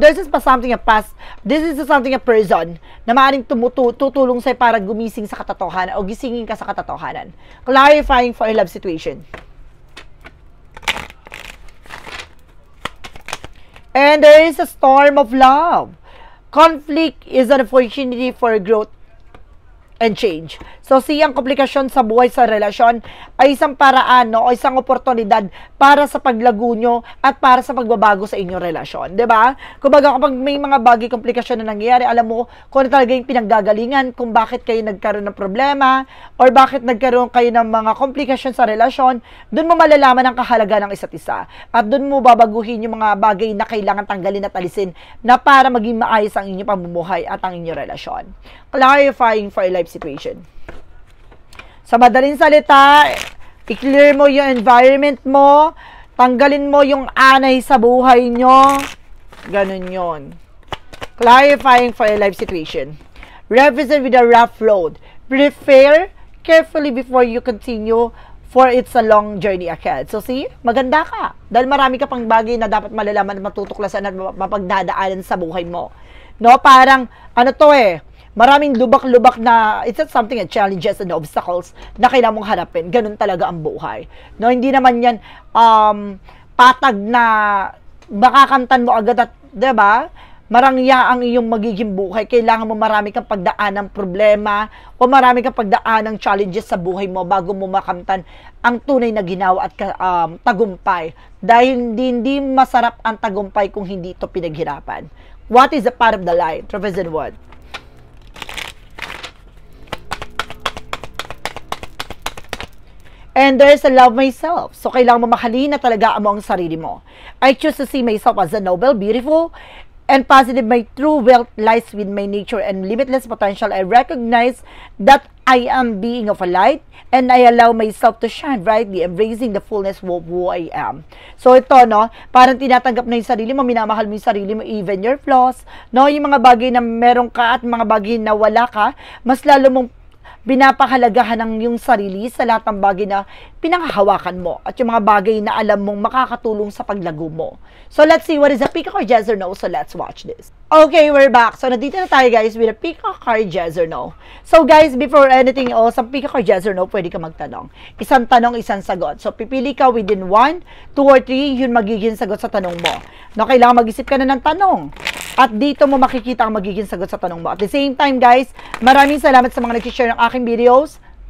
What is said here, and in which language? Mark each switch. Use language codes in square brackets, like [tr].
[en] There's something a past. This is something a person [tl] na maaaring tutulong sa'yo para gumising sa katotohanan o gisingin ka sa katotohanan. [en] Clarifying for a love situation. And there is a storm of love. Conflict is an opportunity for growth and change. [tl] So, siyang komplikasyon sa buhay sa relasyon ay isang paraan, no, o isang oportunidad para sa paglago nyo at para sa pagbabago sa inyong relasyon. Diba? Kumbaga, kapag may mga bagay komplikasyon na nangyayari, alam mo kung ano talaga yung pinanggagalingan, kung bakit kayo nagkaroon ng problema, or bakit nagkaroon kayo ng mga komplikasyon sa relasyon, dun mo malalaman ang kahalaga ng isa't isa. At dun mo babaguhin yung mga bagay na kailangan tanggalin at alisin na para maging maayos ang inyong pamumuhay at ang inyong relasyon. [en] Clarifying for a life situation. [tl] Sa madaling salita, i-clear mo yung environment mo, tanggalin mo yung anay sa buhay nyo. Ganun yon. [en] Clarifying for a life situation. Represent with a rough road. Prepare carefully before you continue, for it's a long journey ahead. [tl] So see, maganda ka. Dahil marami ka pang bagay na dapat malalaman at matutuklasan at mapagdadaanan sa buhay mo. No, parang, ano to maraming lubak-lubak na, [en] it's not something that challenges and obstacles [tl] na kailangan mong harapin. Ganun talaga ang buhay. No, hindi naman yan patag na makakamtan mo agad at, diba? Marangya ang iyong magiging buhay. Kailangan mo marami kang pagdaan ng problema o marami kang pagdaan ng challenges sa buhay mo bago mo makamtan ang tunay na ginawa at tagumpay. Dahil hindi masarap ang tagumpay kung hindi ito pinaghirapan. [en] What is the part of the light? Represent what? And there's a love myself. [tl] So, kailangan mo mahalin na talaga mo ang sarili mo. [en] I choose to see myself as a noble, beautiful, and positive. My true wealth lies with my nature and limitless potential. I recognize that I am being of a light, and I allow myself to shine brightly, embracing the fullness of who I am. [tl] So, ito, no, parang tinatanggap na yung sarili mo, minamahal mo yung sarili mo, even your flaws, no, yung mga bagay na meron ka at mga bagay na wala ka, mas lalo mong binapahalagahan ng yung sarili sa lahat ng bagay na pinanghahawakan mo at yung mga bagay na alam mong makakatulong sa paglago mo. [en] So, let's see what is a peacock card, yes or no. So, let's watch this. Okay, we're back. So, [tl] nandito na tayo, [en] guys, with a peacock card, yes or no. So, guys, before anything else, sa peacock card, yes or no, [tl] pwede ka magtanong. Isang tanong, isang sagot. So, pipili ka within 1, 2, or 3, yun magiging sagot sa tanong mo. No, kailangan mag-isip ka na ng tanong. At dito mo makikita ang magiging sagot sa tanong mo. [en] At the same time, [tl] guys, maraming salamat sa mga nag-share ng aking videos.